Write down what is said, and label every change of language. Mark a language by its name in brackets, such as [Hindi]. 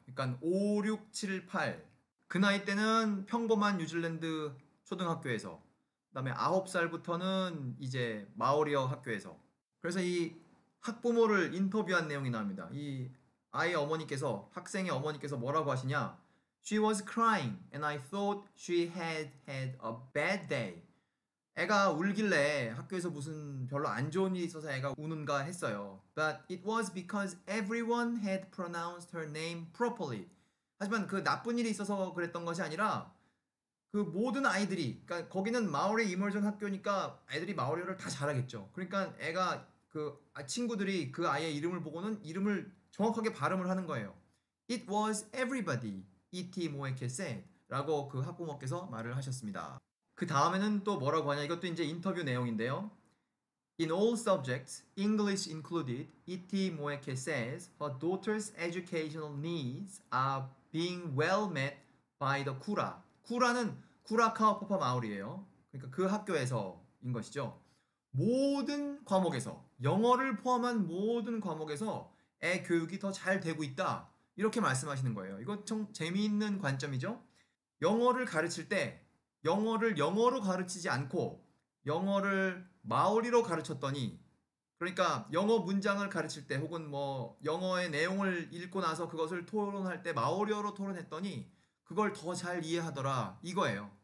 [Korean] 그러니까 5, 6, 7, 8. 그 나이 때는 평범한 뉴질랜드 초등학교에서 그다음에 9살부터는 이제 마오리어 학교에서. 그래서 이 학부모를 인터뷰한 내용이 나옵니다. 이 아이의 어머니께서 학생의 어머니께서 뭐라고 하시냐? [English] She was crying and I thought she had had a bad day. [Korean] 애가 울길래 학교에서 무슨 별로 안 좋은 일이 있어서 애가 우는가 했어요. [English] But it was because everyone had pronounced her name properly. [Korean] 하지만 그 나쁜 일이 있어서 그랬던 것이 아니라 그 모든 아이들이, 그러니까 거기는 마오리 이머전 학교니까 애들이 마오리어를 다 잘하겠죠. 그러니까 애가 친구들이 그 아이의 이름을 보고는 이름을 정확하게 발음을 하는 거예요. [English] It was everybody. E.T. 모에케 said. [Korean] 라고 그 학부모께서 말을 하셨습니다. 그 다음에는 또 뭐라고 하냐? 이것도 이제 인터뷰 내용인데요. [English] In all subjects, English included, E.T. 모에케 says her daughter's educational needs are being well met by the Kura. [Korean] 쿠라는 쿠라카오파파 마을이에요. 그러니까 그 학교에서인 것이죠. 모든 과목에서, 영어를 포함한 모든 과목에서 애 교육이 더 잘 되고 있다. 이렇게 말씀하시는 거예요. 이거 좀 재미있는 관점이죠. 영어를 가르칠 때 영어를 영어로 가르치지 않고 영어를 마오리로 가르쳤더니, 그러니까 영어 문장을 가르칠 때 혹은 뭐 영어의 내용을 읽고 나서 그것을 토론할 때 마오리어로 토론했더니 그걸 더 잘 이해하더라 이거예요.